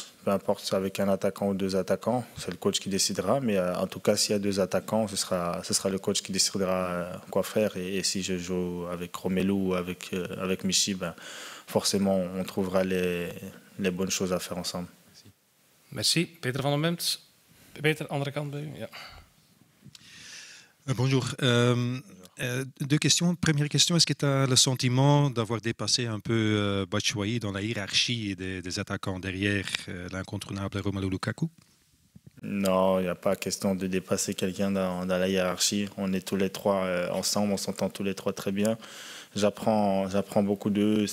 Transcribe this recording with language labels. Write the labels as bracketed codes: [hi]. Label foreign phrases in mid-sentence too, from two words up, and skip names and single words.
[fr] Peu importe avec un attaquant ou deux attaquants, c'est le coach qui décidera. Mais en tout cas, s'il y a deux attaquants, ce sera le coach qui décidera quoi faire. Et si je joue avec Romelu ou avec Michy, forcément, on trouvera les bonnes choses à faire ensemble. Merci. [nl] Peter van der Memt. Peter, andere kant bij u. Ja. [fr] Bonjour. Deux questions. Première question, est-ce que tu as le sentiment d'avoir dépassé un peu Batshuayi dans la hiérarchie des attaquants derrière l'incontournable Romelu Lukaku? Non, il n'y a pas question de dépasser quelqu'un dans la hiérarchie. On est tous les trois ensemble, on s'entend tous les trois très bien. J'apprends beaucoup d'eux.